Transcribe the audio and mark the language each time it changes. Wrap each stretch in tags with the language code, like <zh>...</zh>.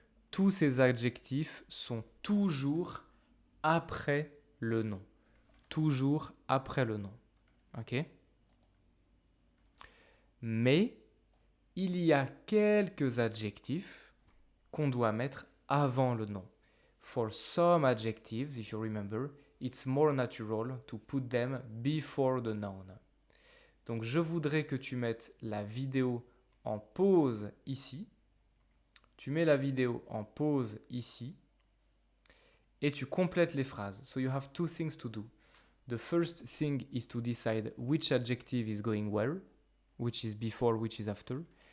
<fr>Tous ces adjectifs sont toujours après le nom. Toujours après le nom. Ok. Mais il y a quelques adjectifs qu'on doit mettre avant le nom.</fr> <en>For some adjectives, if you remember, it's more natural to put them before the noun.</en> <fr>Donc je voudrais que tu mettes la vidéo en pause ici. Tu mets la vidéo en pause ici et tu complètes les phrases.</fr> <en>So you have two things to do. The first thing is to decide which adjective is going where, which is before, which is after.</en>